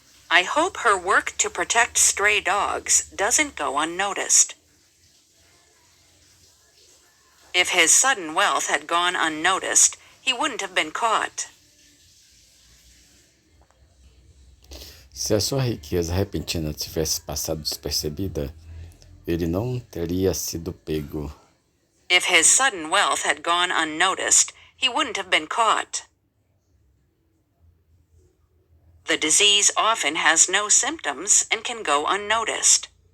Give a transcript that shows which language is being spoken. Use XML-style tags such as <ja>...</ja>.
<en>I hope her work to protect stray dogs doesn't go unnoticed. If his sudden wealth had gone unnoticed, he wouldn't have been caught.</en> <pt>Se a sua riqueza repentina tivesse passado despercebida, ele não teria sido pego.</pt> <en>If his sudden wealth had gone unnoticed, he wouldn't have been caught. The disease often has no symptoms and can go unnoticed.</en>